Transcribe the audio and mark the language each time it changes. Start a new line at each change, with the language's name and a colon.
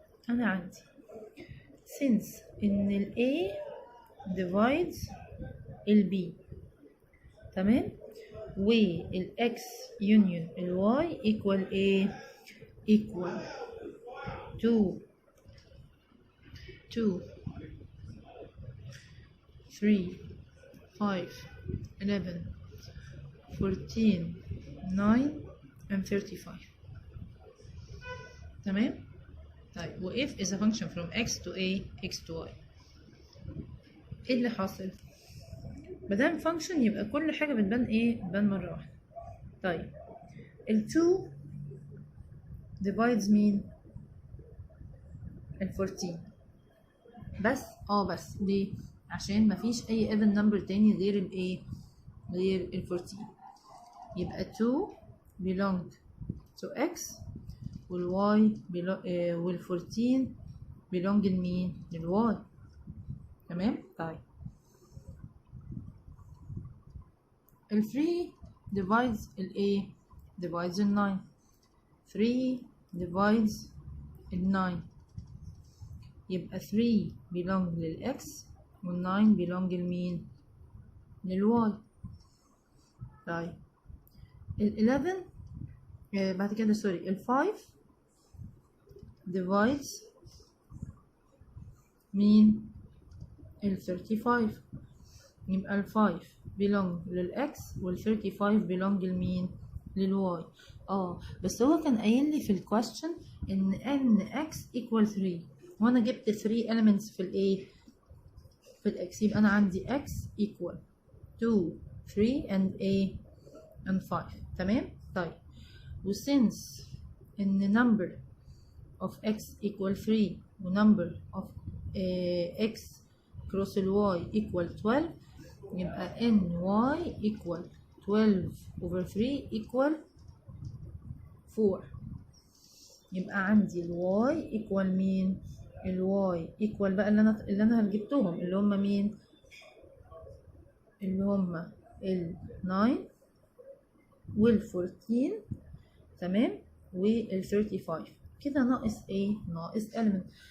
Arabic: انا عندي since ان ال A divides ال B تمام وال X union ال Y equal A equal 2 3 5 11 14 9 and 35. تمام.
English: طيب و if is a function from x to a x to y.
Arabic: ايه اللي حاصل؟ مادام function يبقى كل حاجة بتبان ايه؟ بتبان مرة واحدة. طيب ال 2 divides مين؟ ال 14 بس بس ليه؟ عشان مفيش أي even number تاني غير ال ايه؟ غير ال 14. يبقى 2
English: belong to x
Arabic: وال y وال 14 belong لمين؟ لل y. تمام؟ طيب ال 3 divides ال a divides ال 9. 3 divides ال 9 يبقى 3 belong لل x وال 9 belong لمين؟ لل y. طيب ال 11 بعد كده سوري ال 5 divides مين؟ ال 35 يبقى ال 5 belong للx وال 35 belong لمين؟ للy. بس هو كان قايل لي في الكويستشن ان nx equal 3 وانا جبت 3 elements في الايه؟ في الاكس. يبقى انا عندي x equal 2 3 and 5. تمام.
English: طيب وsince ان number of x equal 3 و number of x cross ال y equal 12
Arabic: يبقى ny
English: equal 12 over 3 equal 4.
Arabic: يبقى عندي ال y equal مين؟ ال y equal بقى اللي انا جبتهم اللي هم مين؟ اللي هم ال 9 وال 14 تمام، وال 35 كده ناقص ايه؟ ناقص element.